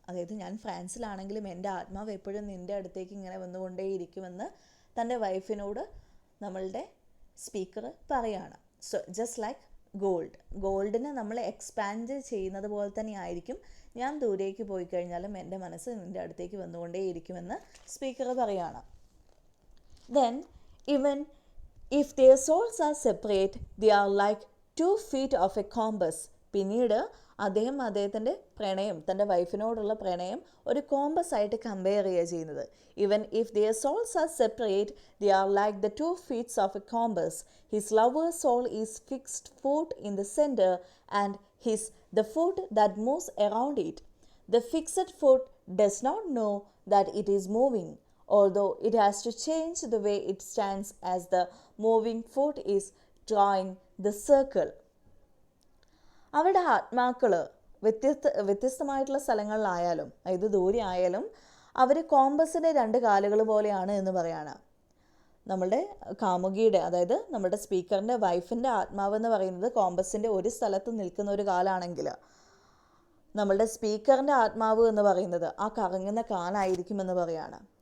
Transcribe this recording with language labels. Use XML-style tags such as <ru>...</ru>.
<ml>അതായത് ഞാൻ ഫ്രാൻസിലാണെങ്കിലും എൻ്റെ ആത്മാവ് എപ്പോഴും നിൻ്റെ അടുത്തേക്ക് ഇങ്ങനെ വന്നുകൊണ്ടേയിരിക്കുമെന്ന് തൻ്റെ വൈഫിനോട് നമ്മളുടെ സ്പീക്കർ പറയാണ്.</ml> <en>so just like</en> <ml>ഗോൾഡിനെ നമ്മൾ എക്സ്പാൻഡ് ചെയ്യുന്നത് പോലെ തന്നെ ആയിരിക്കും ഞാൻ ദൂരേക്ക് പോയി കഴിഞ്ഞാലും എൻ്റെ മനസ്സ് നിൻ്റെ അടുത്തേക്ക് വന്നുകൊണ്ടേയിരിക്കുമെന്ന് സ്പീക്കർ പറയാണ്.</ml> <en>Then, even if their souls are separate, they are like 2 feet of a compass.</en> <ml>പിന്നീട് അദ്ദേഹത്തിൻ്റെ പ്രണയം, തൻ്റെ വൈഫിനോടുള്ള പ്രണയം ഒരു കോമ്പസ് ആയിട്ട് കമ്പയർ ചെയ്യുക ചെയ്യുന്നത്.</ml> <en>Even if their souls are separate, they are like the 2 feet of a compass. His lover's soul is fixed foot in the center, and the foot that moves around it. The fixed foot does not know that it is moving, although it has to change the way it stands as the moving foot is drawing the circle.</en> <ml>അവരുടെ ആത്മാക്കൾ വ്യത്യസ്തമായിട്ടുള്ള സ്ഥലങ്ങളിലായാലും, അതായത് ദൂരെ ആയാലും, അവർ കോമ്പസിൻ്റെ 2 കാലുകൾ പോലെയാണ് എന്ന് പറയാണ്. നമ്മളുടെ കാമുകിയുടെ, അതായത് നമ്മുടെ സ്പീക്കറിൻ്റെ വൈഫിൻ്റെ ആത്മാവ് എന്ന് പറയുന്നത് കോമ്പസിൻ്റെ ഒരു സ്ഥലത്ത് നിൽക്കുന്ന ഒരു കാലാണെങ്കിൽ, നമ്മളുടെ സ്പീക്കറിൻ്റെ ആത്മാവ് എന്ന് പറയുന്നത് ആ കറങ്ങുന്ന കാലായിരിക്കുമെന്ന് പറയാണ്.</ml>